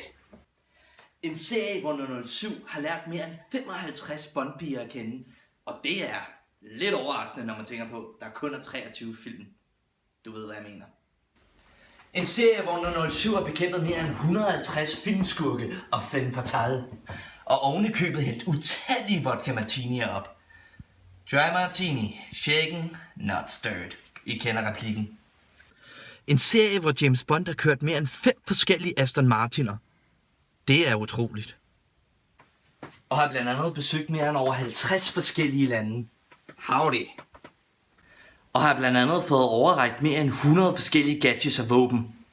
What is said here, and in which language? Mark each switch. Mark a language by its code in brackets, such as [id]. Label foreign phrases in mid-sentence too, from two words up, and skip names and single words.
[da] En serie, hvor 007 har lært mere end 55 Bond-piger at kende, og det er lidt overraskende, når man tænker på, at der kun er 23 film. Du ved, hvad jeg mener. En serie, hvor 007 har bekæmpet mere end 150 filmskurke og [fr] femme fatale, [da] og ovenikøbet hældt utallige vodka martinier op. [en] Dry martini, shaken, not stirred. [da] I kender replikken. En serie, hvor James Bond har kørt mere end 5 forskellige Aston Martiner. Det er utroligt. Og har blandt andet besøgt mere end over 50 forskellige lande. Howdy. Og har blandt andet fået overrækt mere end 100 forskellige gadgets og våben.